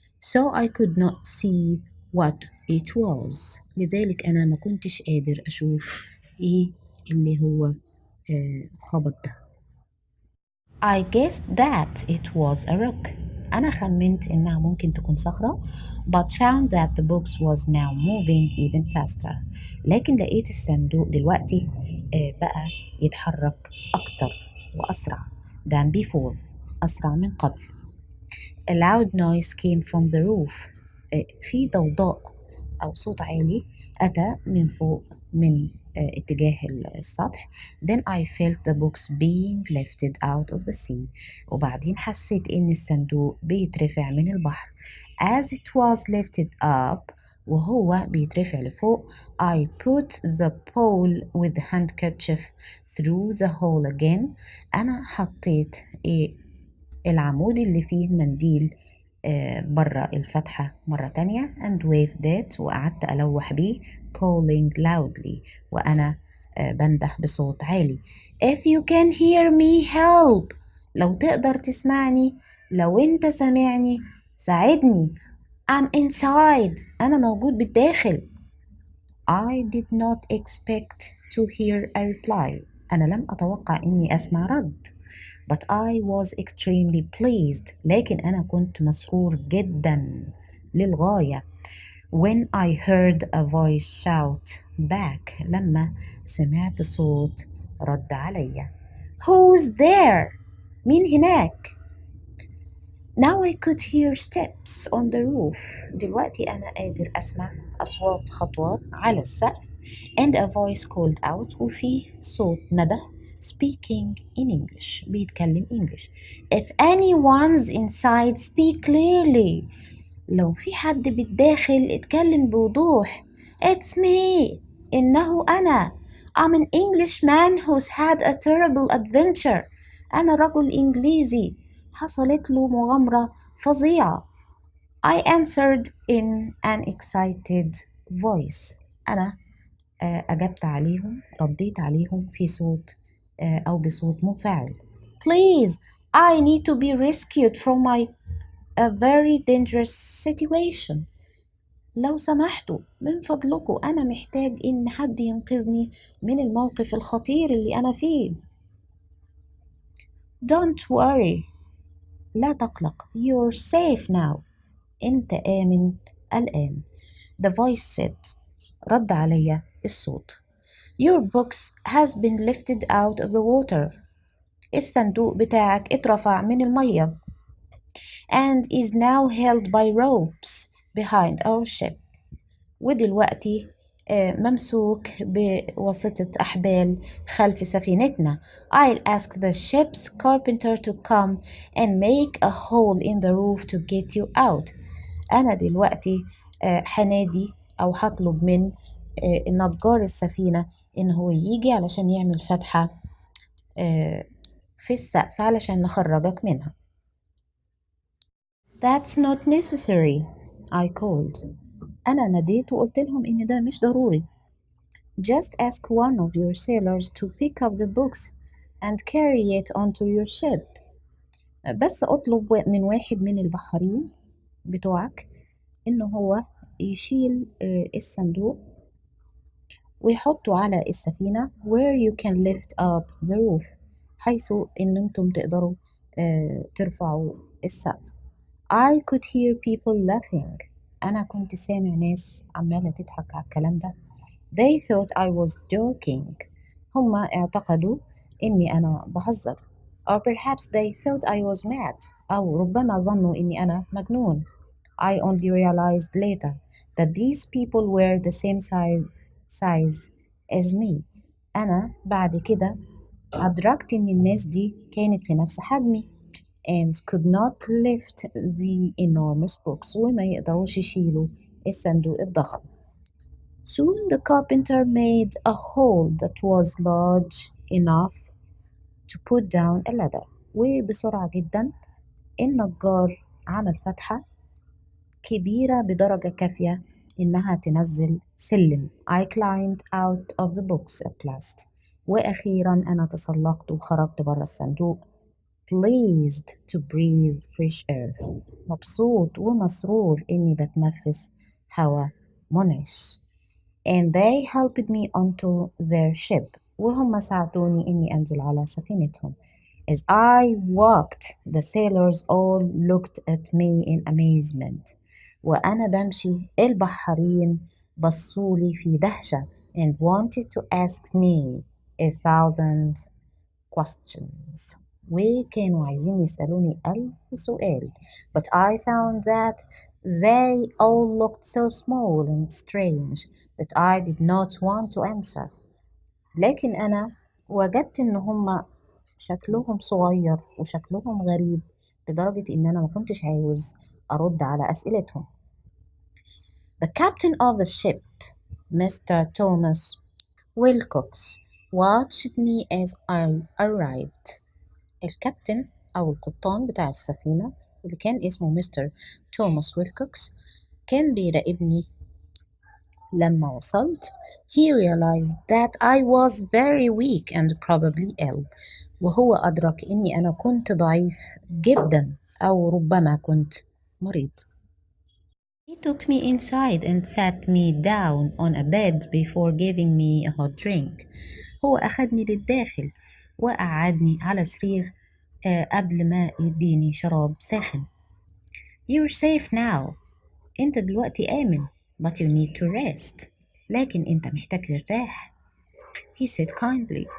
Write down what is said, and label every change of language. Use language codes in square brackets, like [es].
[en] So I could not see what it was. [ar] لذلك أنا ما كنتش قادر أشوف إيه اللي هو خبط ده. [en] I guessed that it was a rock. [ar] أنا خمنت إنها ممكن تكون صخرة [en] but found that the box was now moving even faster. [ar] لكن لقيت الصندوق دلوقتي بقى يتحرك أكتر وأسرع [en] than before. [ar] أسرع من قبل. [en] A loud noise came from the roof. [ar] في ضوضاء أو صوت عالي أتى من فوق من اتجاه السطح. [en] Then I felt the books being lifted out of the sea. [ar] وبعدين حسيت إن الصندوق بيترفع من البحر. [en] As it was lifted up [ar] وهو بيترفع لفوق [en] I put the pole with the handkerchief through the hole again. [ar] أنا حطيت العمود اللي فيه منديل برا الفتحة مرة تانية [en] and waved it [ar] وقعدت ألوح بيه [en] calling loudly [ar] وأنا بنده بصوت عالي. [en] If you can hear me help. [ar] لو تقدر تسمعني لو أنت سامعني ساعدني. [en] I'm inside. [ar] أنا موجود بالداخل. [en] I did not expect to hear a reply. [ar] أنا لم أتوقع إني أسمع رد. [en] But I was extremely pleased. [ar] لكن أنا كنت مسرور جدا للغاية. [en] When I heard a voice shout back. [ar] لما سمعت صوت رد عليا. [en] Who's there? [ar] مين هناك؟ [en] Now I could hear steps on the roof. [ar] دلوقتي أنا قادر أسمع أصوات خطوات على السقف. [en] And a voice called out. [ar] وفي صوت ندى [en] speaking in English. [ar] بيتكلم [en] English. If anyone's inside, speak clearly. [ar] لو في حد بالداخل اتكلم بوضوح. [en] It's me. [ar] إنه أنا. [en] I'm an Englishman who's had a terrible adventure. [ar] أنا رجل إنجليزي حصلت له مغامرة فظيعة. [en] I answered in an excited voice. [ar] أنا أجبت عليهم رديت عليهم في صوت أو بصوت منفعل. [en] Please, I need to be rescued from a very dangerous situation. [ar] لو سمحتوا من فضلكم أنا محتاج إن حد ينقذني من الموقف الخطير اللي أنا فيه. [en] Don't worry. [ar] لا تقلق. [en] You're safe now. [ar] أنت آمن الآن. [en] The voice said. [ar] رد علي الصوت. [en] Your box has been lifted out of the water. [ar] الصندوق بتاعك اترفع من المية. [en] And is now held by ropes behind our ship. [ar] ودلوقتي ممسوك بواسطة أحبال خلف سفينتنا. [en] I'll ask the ship's carpenter to come and make a hole in the roof to get you out. [ar] أنا دلوقتي هنادي أو هطلب من نجار السفينة إن هو يجي علشان يعمل فتحة في السقف علشان نخرجك منها. [en] That's not necessary, I called. [ar] أنا ناديت وقلت لهم إن ده مش ضروري. [en] Just ask one of your sailors to pick up the books and carry it onto your ship. [ar] بس اطلب من واحد من البحارين بتوعك إن هو يشيل الصندوق ويحطه على السفينة [en] where you can lift up the roof [ar] حيث إن أنتم تقدروا ترفعوا السقف. [en] I could hear people laughing. [ar] أنا كنت سامع ناس عمالة تضحك على الكلام ده. [en] They thought I was joking. [ar] هما اعتقدوا إني أنا بهزر. [en] Or perhaps they thought I was mad. [ar] أو ربما ظنوا إني أنا مجنون. [en] I only realized later that these people were the same size as me. [ar] أنا بعد كده أدركت إن الناس دي كانت في نفس حجمي [en] and could not lift the enormous books [ar] وما يقدروش يشيلوا الصندوق الضخم. [en] Soon the carpenter made a hole that was large enough to put down a ladder. [ar] وبسرعة جدا النجار عمل فتحة كبيرة بدرجة كافية إنها تنزل سلم. [en] I climbed out of the books at last. [ar] وأخيرا أنا تسلقت وخرجت برا الصندوق. [en] Pleased to breathe fresh air. [ar] مبسوط ومسرور إني بتنفس هواء منعش. [en] And they helped me onto their ship. [ar] وهم ساعدوني إني أنزل على سفينتهم. [en] As I walked, the sailors all looked at me in amazement. [ar] وأنا بمشي البحارين بصولي في دهشة [en] and wanted to ask me 1,000 questions. [ar] وكانوا عايزين يسألوني 1000 سؤال. [en] But I found that they all looked so small and strange that I did not want to answer. [ar] لكن أنا وجدت إن هما شكلهم صغير وشكلهم غريب لدرجة إن أنا ما كنتش عاوز أرد على أسئلتهم. [en] The captain of the ship, Mr. Thomas Wilcox, watched me as I arrived. [ar] الكابتن أو القبطان بتاع السفينة اللي كان اسمه مستر توماس ويلكوكس كان بيراقبني لما وصلت. [en] He realized that I was very weak and probably ill. [ar] وهو أدرك إني أنا كنت ضعيف جدا أو ربما كنت مريض. [en] He took me inside and sat me down on a bed before giving me a hot drink. [ar] هو أخدني للداخل وقعدني على سرير قبل ما يديني شراب ساخن. [en] You're safe now. [ar] أنت دلوقتي آمن. [en] But you need to rest. [ar] لكن أنت محتاج ترتاح. [en] He said kindly.